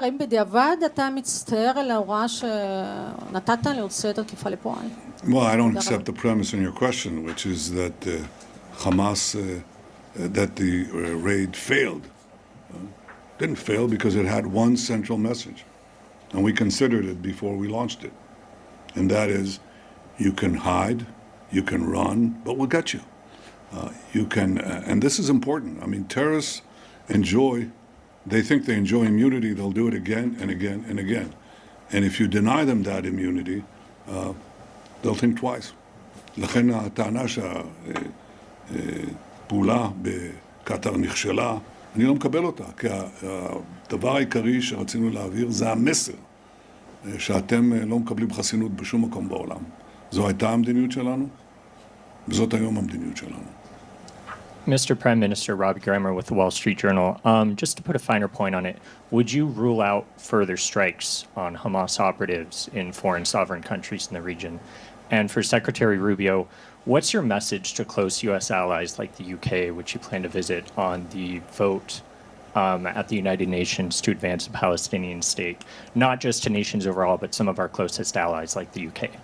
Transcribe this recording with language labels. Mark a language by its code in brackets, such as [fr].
[he] האם בדיעבד אתה מצטער על ההוראה שנתת להוציא את התקיפה לפועל? [en] Well, I don't accept the premise in your question, which is that Hamas, that the raid failed. Didn't fail because it had one central message, and we considered it before we launched it. And that is, you can hide, you can run, but we'll get you. You can, and this is important. I mean, terrorists they think they enjoy immunity, they'll do it again and again and again. And if you deny them that immunity, they'll think twice. [he] לכן הטענה שהפעולה בקטר נכשלה, אני לא מקבל אותה, כי הדבר העיקרי שרצינו להעביר זה המסר. שאתם לא מקבלים חסינות בשום מקום בעולם. זו הייתה המדיניות שלנו, וזאת היום המדיניות שלנו. [en] Mr. Prime Minister, Robbie Grammer with the Wall Street Journal. Just to put a finer point on it, would you rule out further strikes on Hamas operatives in foreign sovereign countries in the region? And for Secretary Rubio, what's your message to close U.S. allies like the UK, which you plan to visit, on the vote at the United Nations to advance a Palestinian state, not just to nations overall, but some of our closest allies like the UK?